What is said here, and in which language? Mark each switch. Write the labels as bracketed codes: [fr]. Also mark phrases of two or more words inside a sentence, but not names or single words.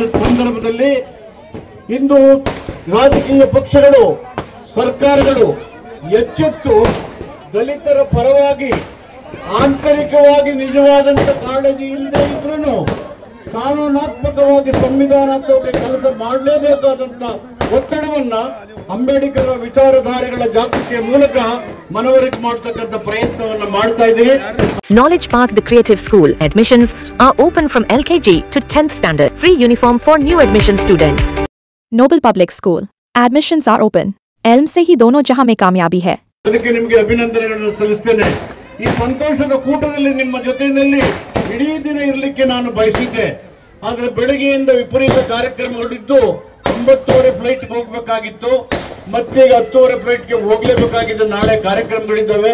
[kn] ಸಂದರ್ಭದಲ್ಲಿ ಇಂದು ರಾಜಕೀಯ ಪಕ್ಷಗಳು, ಸರ್ಕಾರಗಳು ಎಚ್ಚೆತ್ತು ದಲಿತರ ಪರವಾಗಿ ಆಂತರಿಕವಾಗಿ ನಿಜವಾದಂತ ಕಾಳಜಿ ಇಲ್ಲದೆ ಇದ್ರೂ ಕಾನೂನಾತ್ಮಕವಾಗಿ ಸಂವಿಧಾನಾತ್ಮಕ ಕೆಲಸ ಮಾಡಲೇಬೇಕಾದಂತ ಒತ್ತಡವನ್ನ ಅಂಬೇಡ್ಕರ್ ವಿಚಾರಧಾರೆಗಳ ಜಾಗೃತಿಯ ಮೂಲಕ ಮನವರಿಕೆ ಮಾಡತಕ್ಕಂತ ಪ್ರಯತ್ನವನ್ನ ಮಾಡ್ತಾ ಇದ್ದೀರಿ. [en] Knowledge Park, the creative school. Admissions are open from LKG to 10th standard. Free uniform for new admission students. Noble Public School. Admissions are open. [ur] एल्म से ही दोनों जहां में कामयाबी है. [kn] ಅದಕ್ಕೆ ನಿಮಗೆ ಅಭಿನಂದನೆಗಳನ್ನು ಸಲ್ಲಿಸ್ತೇನೆ. ಈ ಸಂತೋಷದ ಕೂಟದಲ್ಲಿ ನಿಮ್ಮ ಜೊತೆಯಲ್ಲಿ ಇಡೀ ದಿನ ಇರಲಿಕ್ಕೆ ನಾನು ಬಯಸಿದ್ದೆ. ಆದರೆ ಬೆಳಗ್ಗೆಯಿಂದ ವಿಪರೀತ ಕಾರ್ಯಕ್ರಮಗಳಿದ್ದು 9:30 ಫ್ಲೈಟ್ಗೆ ಹೋಗಬೇಕಾಗಿತ್ತು. ಮತ್ತೆ 10:30 ಫ್ಲೈಟ್ಗೆ ಹೋಗಲೇಬೇಕಾಗಿದೆ. ನಾಳೆ ಕಾರ್ಯಕ್ರಮಗಳಿದ್ದಾವೆ.